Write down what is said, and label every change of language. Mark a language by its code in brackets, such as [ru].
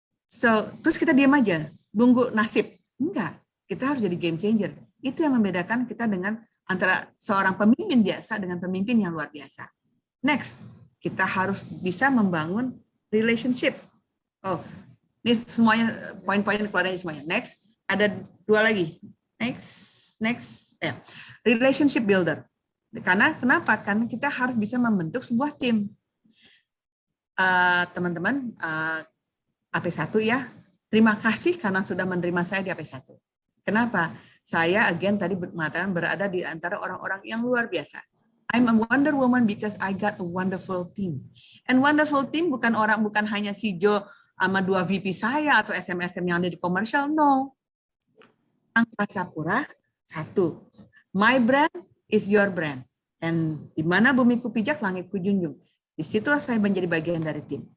[id] So, terus kita diam aja, nunggu nasib. Enggak, kita harus jadi game changer. Itu yang membedakan kita dengan antara seorang pemimpin biasa dengan pemimpin yang luar biasa. Next, kita harus bisa membangun relationship. Oh, ini semuanya poin-poin keluarnya semuanya. Next, ada 2 lagi. [en] Next, relationship builder. [id] Karena kenapa? Karena kita harus bisa membentuk sebuah tim. Teman-teman, AP1 ya, terima kasih karena sudah menerima saya di AP1. Kenapa? Saya tadi mengatakan berada di antara orang-orang yang luar biasa. [en] I'm a Wonder Woman because I got a wonderful team. And wonderful team [id] bukan hanya si Jo sama 2 VP saya atau SM yang ada di komersial, no. [en] Angkasa Pura 1. My brand is your brand. [id] And di mana bumiku pijak, langitku junjung. Di situ saya menjadi bagian dari tim.